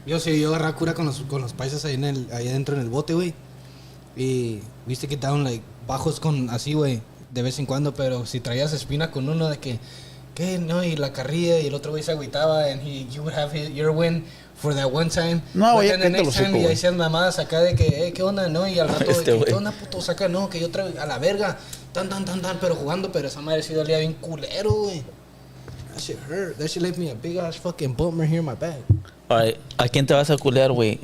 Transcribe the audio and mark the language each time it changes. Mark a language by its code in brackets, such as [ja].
[es] Yo agarraba cura con los paisas ahí adentro en el bote, güey. Y viste que daban, like, bajos con así, güey, de vez en cuando. Pero si traías espina con uno de que, ¿qué? No, y la carrilla y el otro güey se agüitaba. [en] And you would have your win for that one time. [es] No, güey, [en] the next time, [es] y hacían mamadas acá de que, ¿qué onda? No, y al rato, ¿qué onda, puto? Saca, no, que yo traigo a la verga. Tan, pero jugando, pero esa madre sí dolía bien culero, güey. [en] That shit hurt. That shit left me a big ass fucking bump right here in my back. [es] Alright, ¿a quién te vas a culear, güey?